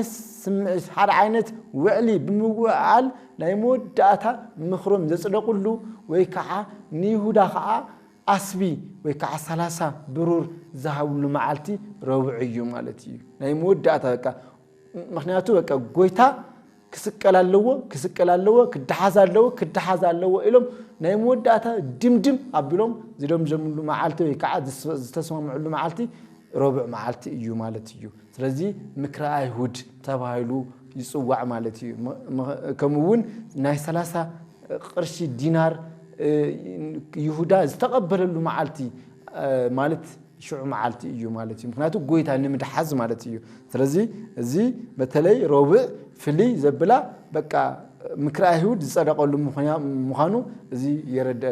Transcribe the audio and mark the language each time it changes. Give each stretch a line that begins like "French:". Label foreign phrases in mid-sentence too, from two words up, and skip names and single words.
Tigrinya: ዓይነት ውዕሊ ብምውዓል ናይ መወዳእታ ምኽሮም ዘጽደቁሉ ወይ ከዓ ንይሁዳ ከዓ አስቢ ወይ ከዓ 30 ብሩር ዝሃብሉ መዓልቲ ረቡዕ እዩ ማለት እዩ ናይ መወዳእታ በቃ ምክንያቱ በቃ ጎይታ ክስቀል ኣለዎ ክድሓዝ ኣለዎ ኢሎም ናይ መወዳእታ ድምድም አብሎም ዝደምጀምሉ መዓልቲ ወይ ከዓ ዝተስማምዑሉ መዓልቲ ረቡዕ መዓልቲ እዩ ማለት እዩ ስለዚህ ምክረ አይሁድ ተባሂሉ ይጽዋዕ ማለት እዩ ከምኡውን ናይ 30 ቅርሺ ዲናር ይሁዳ ዝተቀበለሉ መዓልቲ ማለት ሽዑ መዓልቲ እዩ ማለት እዩ ምክንያቱ ጎይታ ንምድሓዝ ማለት እዩ ስለዚ እዚ በተለይ ረቡዕ ፍልይ ዘብላ በቃ ምክራ አይሁድ ዝጸደቀሉ ምዃኑ እዚ የረደአና